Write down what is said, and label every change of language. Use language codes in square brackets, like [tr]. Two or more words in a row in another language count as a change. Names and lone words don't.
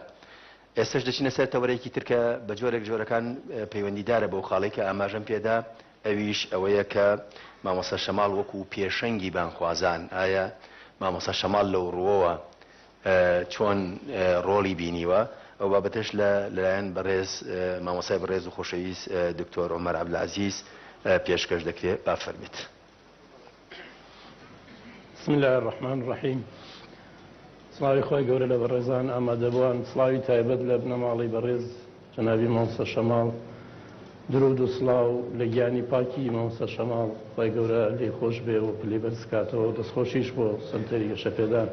[ckb] ئێستش دەچینە سەر تەوەرەیەکی ترکە بە جۆرەکان پەیوەندیدارە بەو خاڵی کە ئاماژەم پێدا، ئەویش ئەوەیە کە مامۆستا شەماڵ وەکو پێشەنگی بانخوازان ئایا مامۆستا شەماڵ لەو ڕووەوە چۆن ڕۆڵی بینیوە؟ ئەو بابەتش لەلایەن بەڕێز مامۆستای بەڕێز و خۆشەویست دکتۆر عومەر عەبدولعەزیز پێشکەش دەکرێت. با فەرمێت. [ar] بسم الله الرحمن الرحیم. [ckb] سڵاوی خۆی گەورە لە بەڕێزان ئامادەبووان، سڵاوی تایبەت لە بنەماڵی بەڕێز جەنابی مامۆستا شەماڵ، درود و سڵاو لە گیانی پاکی مامۆستا شەماڵ، خۆی گەورە لێ خۆش بێ و پلەی بەرزکاتەوە، دەستخۆشیش بۆ سەرتەری گەشەپێدان.